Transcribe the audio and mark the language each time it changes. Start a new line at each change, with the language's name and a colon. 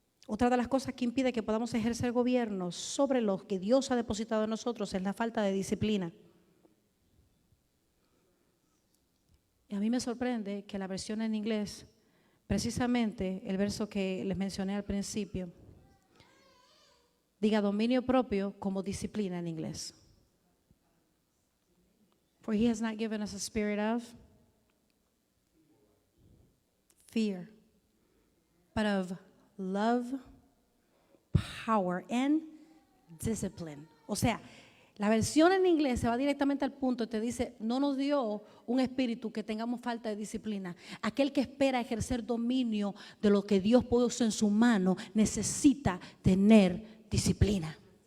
Spanish: Otra de las cosas que impide que podamos ejercer gobierno sobre lo que Dios ha depositado en nosotros es la falta de disciplina. Y a mí me sorprende que la versión en inglés, precisamente el verso que les mencioné al principio, diga dominio propio como disciplina en inglés.
English: For he has not given us a spirit of fear, but of love, power and discipline.
Spanish: O sea, la versión en inglés se va directamente al punto y te dice, no nos dio un espíritu que tengamos falta de disciplina. Aquel que espera ejercer dominio de lo que Dios puso en su mano necesita tener disciplina.